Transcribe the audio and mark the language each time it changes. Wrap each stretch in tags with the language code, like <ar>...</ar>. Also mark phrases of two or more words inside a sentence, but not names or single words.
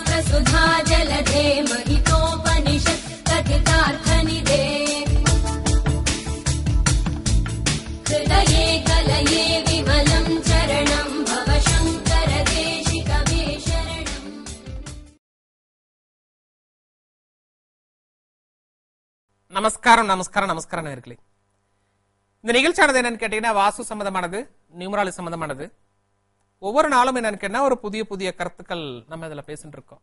<sa>सुधा जलधे महितोपनिषत् कथितार्थनिधे हृदये कलये विमलं चरणं भव शङ्कर देशिकमे शरणम्.</sa> <ta>நமஸ்காரம் நமஸ்காரம் நமஸ்காரம் நேயர்களே. இந்த நிகழ்ச்சியானது என்னன்னு கேட்டீங்கன்னா வாஸ்து சம்பந்தமானது, நியூமராலஜி சம்பந்தமானது. ஒவ்வொரு நாளும் என்னன்னு கேட்டா ஒரு புதிய புதிய கருத்துக்கள் நம்ம இதுல பேசிட்டு இருக்கோம்.</ta>